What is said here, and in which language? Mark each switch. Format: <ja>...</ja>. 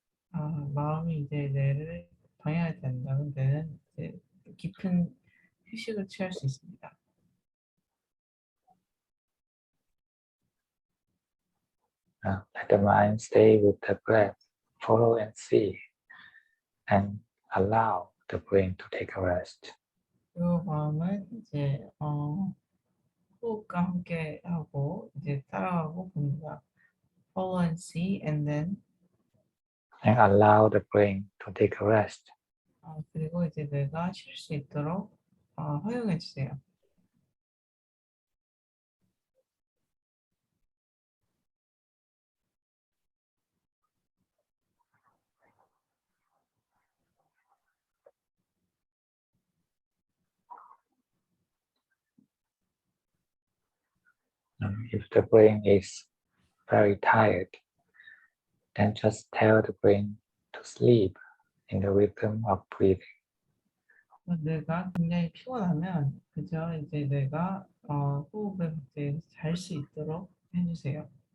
<ko>마음이 이제 뇌를 방해하지 않는다면 뇌는 이제 깊은 휴식을 취할 수 있습니다.</ko> <en>Let the mind stay with the breath, follow and see, and allow the brain to take a rest.</en> <ko>그리고 마음은 이제 호흡과 함께 하고 이제 따라가고 봅니다.</ko> <en>Follow and see, and then And allow the brain to take a rest.</en> <ko>그리고 이제 뇌가 쉴 수 있도록 허용해 주세요.</ko> <en>If the brain is very tired, then just tell the brain to sleep in the rhythm of breathing.</en> <ko>뇌가 굉장히 피곤하면 그저 이제 뇌가 호흡을 이제 잘 수 있도록 해주세요.</ko>